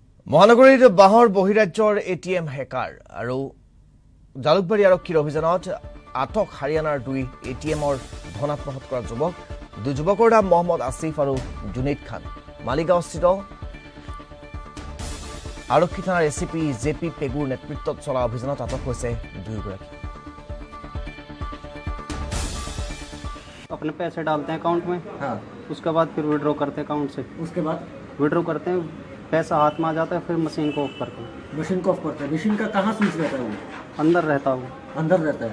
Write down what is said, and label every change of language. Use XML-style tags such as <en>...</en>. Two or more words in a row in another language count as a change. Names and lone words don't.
<as>মহানগৰীৰ বাহৰ বহিৰাজ্যৰ এটিএম হেকাৰ আৰু জালুকবাৰী আৰক্ষীৰ অভিযানত আটক হাৰিয়ানাৰ দুই এটিএমৰ ধন আত্মসাৎ কৰা যুৱক দুই যুৱকৰ নাম মহম্মদ আসিফ আৰু জুনেইদ খান মালিগাঁওস্থিত আৰক্ষী থানাৰ এচিপি জেপি পেগুৰ নেতৃত্বত চলা অভিযানত আটক হৈছে দুয়োগৰাকী।</as> <hi>अपने पैसे डालते हैं अकाउंट में। हाँ। उसके बाद फिर विड्रॉ करते हैं अकाउंट से। उसके बाद विड्रॉ करते हैं, पैसा हाथ में आ जाता है, फिर मशीन को ऑफ करते हैं। मशीन को ऑफ करते हैं। मशीन का कहाँ स्विच रहता है? वो अंदर रहता हूँ। अंदर रहता है।</hi>